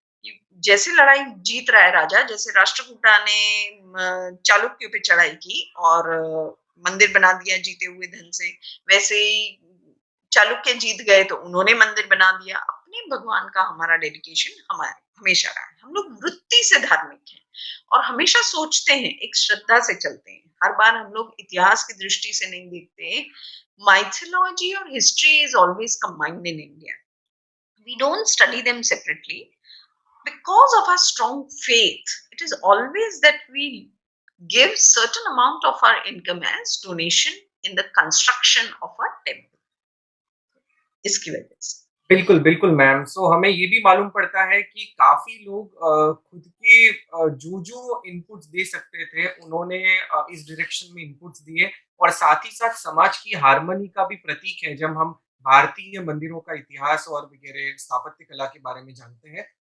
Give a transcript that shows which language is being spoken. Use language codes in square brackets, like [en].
[hi] कि जैसे लड़ाई जीत रहा है राजा, जैसे राष्ट्रकूटा ने चालुक्यों पे चढ़ाई की और मंदिर बना दिया जीते हुए धन से, वैसे ही चालुक्य जीत गए तो उन्होंने मंदिर बना दिया। अपने भगवान का हमारा डेडिकेशन हमारे हमेशा रहा है। हम लोग वृत्ति से धार्मिक हैं और हमेशा सोचते हैं, एक श्रद्धा से चलते हैं। हर बार हम लोग इतिहास की दृष्टि से नहीं देखते। [en] Mythology और history is always combined in India. We don't study them separately because of our strong faith. It is always that we give certain amount of our income as donation in the construction of our temple. [hi] इसकी वजह से बिल्कुल, बिल्कुल ma'am. सो हमें ये भी मालूम पड़ता है कि काफ़ी लोग खुद के जो-जो इनपुट्स दे सकते थे, उन्होंने इस डायरेक्शन में इनपुट्स दिए और साथ ही साथ समाज की हार्मनी का भी प्रतीक है, जब हम भारतीय मंदिरों का इतिहास और वगैरह स्थापत्य कला के बारे में जानते हैं।